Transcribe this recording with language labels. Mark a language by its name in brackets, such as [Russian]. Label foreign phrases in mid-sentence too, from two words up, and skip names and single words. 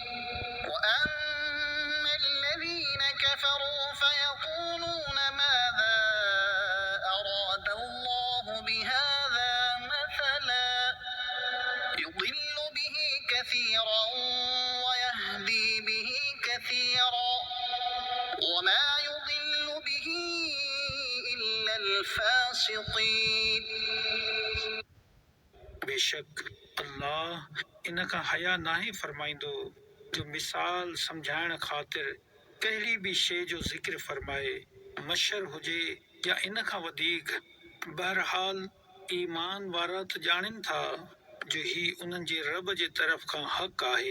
[Arabic] وأما الذين كفروا فيقولون ماذا أراد الله بهذا مثلا يضل به كثيرا ويهدي به كثيرا وما يضل به إلا الفاسقين [Sindhi] बेशक अल्लाह इन खां हया नाहे फरमाईंदो जो मिसाल समझाइण ख़ातिर कहिड़ी बि शइ जो ज़िक्र फरमाए मशर हुजे या इन खां वधीक बहरहाल ईमान वारा त ॼाणनि था जो ही उन्हनि जे रब जे तरफ़ खां हक़ आहे